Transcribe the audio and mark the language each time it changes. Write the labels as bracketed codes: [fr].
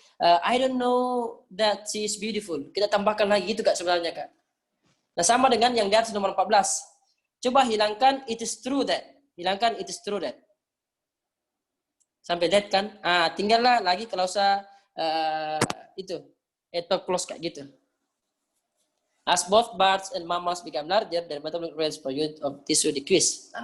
[en] I don't know that she is beautiful. [id] Kita tambahkan lagi gitu Kak sebenarnya Kak. Nah sama dengan yang di atas nomor 14. Coba hilangkan [en] it is true that. [id] Hilangkan it is true that. Sampai that kan. Tinggallah lagi klausa itu. Adverb clause Kak gitu. [en] As both birds and mammals become larger, their metabolic rates per unit of tissue decrease.